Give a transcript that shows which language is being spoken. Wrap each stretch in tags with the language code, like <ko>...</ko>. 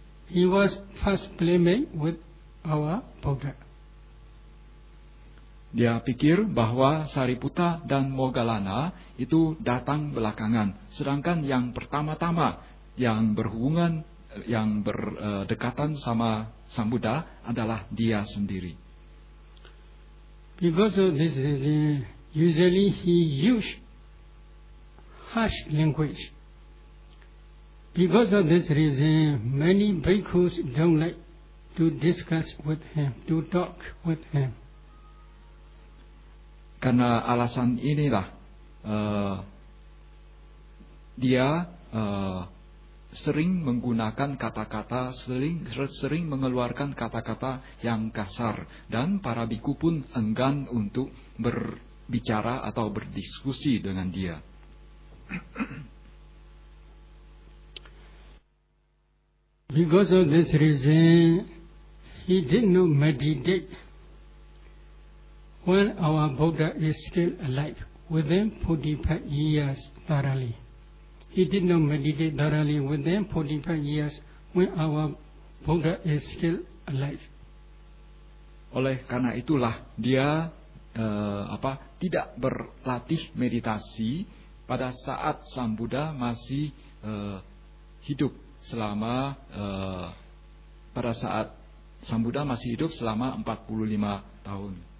<en>He was first playmate with our Buddha.</en> <id>Dia pikir bahwa Sariputta dan Moggallana itu datang belakangan, sedangkan yang pertama-tama yang berhubungan, yang berdekatan sama Sang Buddha adalah dia sendiri.</id> <en>Because of this, usually he used harsh language. Because of this reason, many bhikkhus don't like to discuss with him, to talk with him.</en> <id>Karena alasan inilah dia sering menggunakan kata-kata, sering mengeluarkan kata-kata yang kasar, dan para bhikkhu pun enggan untuk berbicara atau berdiskusi dengan dia.</id> <en>Because of this reason, he did not meditate when our Buddha is still alive, within 45 years thoroughly. He did not meditate thoroughly within 45 years when our Buddha is still alive.</en> <id>Oleh karena itulah dia tidak berlatih meditasi pada saat Sang Buddha masih hidup selama pada saat Sang Buddha masih hidup selama 45 tahun.</id>